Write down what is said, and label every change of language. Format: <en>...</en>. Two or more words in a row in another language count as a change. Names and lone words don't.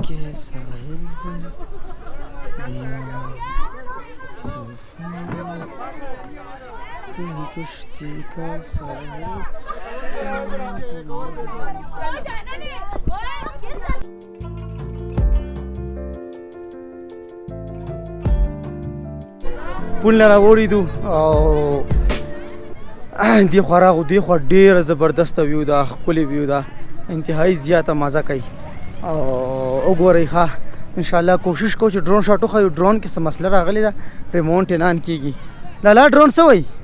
<hi>साहिल बन दिया तूफान तू ही कश्ती का साहिल</hi> <ps>پول نه راوړېدو او دې خوا راغو دې خوا ډېره زبردسته ویو ده ښکلې ویو ده انتهایي زیاته مزه کوي او وګورئ ښه انشاءالله کوشش کوو چې</ps> <en>drone shot</en> <ps>وښیو ډرون کې څه مسله راغلې ده ریمونټ یې نه ان کېږي لالا ډرون څه وایي</ps>